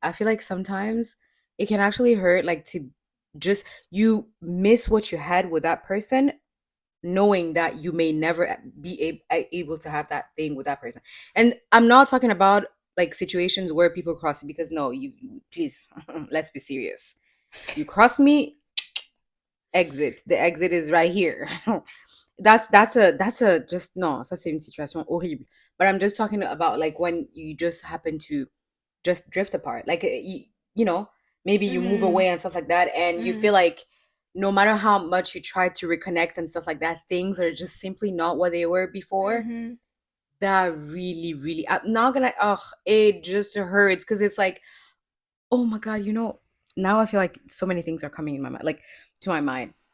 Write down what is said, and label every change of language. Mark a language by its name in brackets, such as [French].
[English] I feel like sometimes it can actually hurt, like to just you miss what you had with that person, knowing that you may never be able to have that thing with that person. And I'm not talking about like situations where people cross you, because no, please, let's be serious. You cross me, exit. The exit is right here. That's a just no, [French] ça c'est une situation horrible. [English] But I'm just talking about like when you just happen to just drift apart. Like you know, maybe you move Mm-hmm. away and stuff like that, and you Mm-hmm. feel like no matter how much you try to reconnect and stuff like that, things are just simply not what they were before. Mm-hmm. That really, really, I'm not gonna. Oh, it just hurts because it's like, oh my god, now I feel like so many things are coming in my mind, like to my mind.